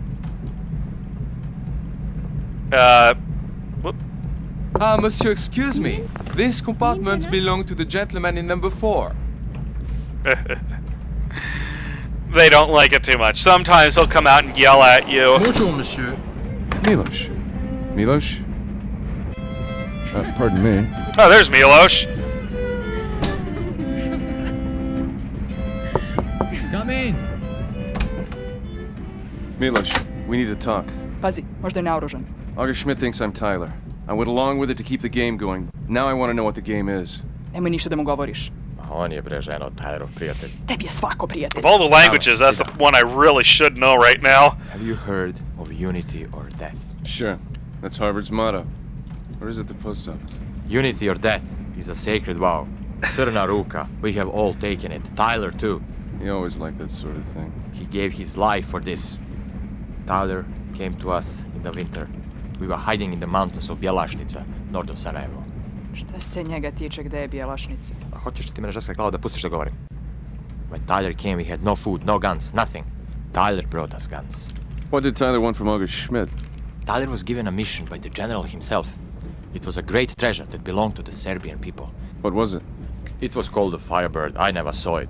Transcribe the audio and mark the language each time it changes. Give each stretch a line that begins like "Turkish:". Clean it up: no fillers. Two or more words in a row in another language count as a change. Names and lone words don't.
English: Whoop. Monsieur, excuse me. These compartments belong to the gentleman in number 4. They don't like it too much. Sometimes he'll come out and yell at you.
French: Bonjour, monsieur.
English: Milosh. Milosh? Pardon me. Oh, there's Milosh. Come in. Milosh, we need to talk.
Serbian: Pazi, možda je naoružan.
English: August Schmidt thinks I'm Tyler. I went along with it to keep the game going. Now I want to know what the game is.
Serbian: Nemoj ništa da mu govoriš. On je bre ženo Tylerov prijatelj. Tebi je svako prijatelj.
English: Of all the languages, that's the one I really should know right now. Have you heard of unity or death? Sure. That's Harvard's motto. Or is it the post office? Unity or death is a sacred vow.
Serbian: Crna ruka.
English: We have all taken it. Tyler too. He always liked that sort of thing. He gave his life for this. Tyler came to us in the winter. We were hiding in the mountains of Bjelašnica, north of Sarajevo.
Serbian: Šta se njega tiče gde je Bjelašnica? A hoćeš ti me na žaska glava da pustiš da govorim?
English: When Tyler came, we had no food, no guns, nothing. Tyler brought us guns. What did Tyler want from August Schmidt? Tyler was given a mission by the general himself. It was a great treasure that belonged to the Serbian people. What was it? It was called the Firebird. I never saw it.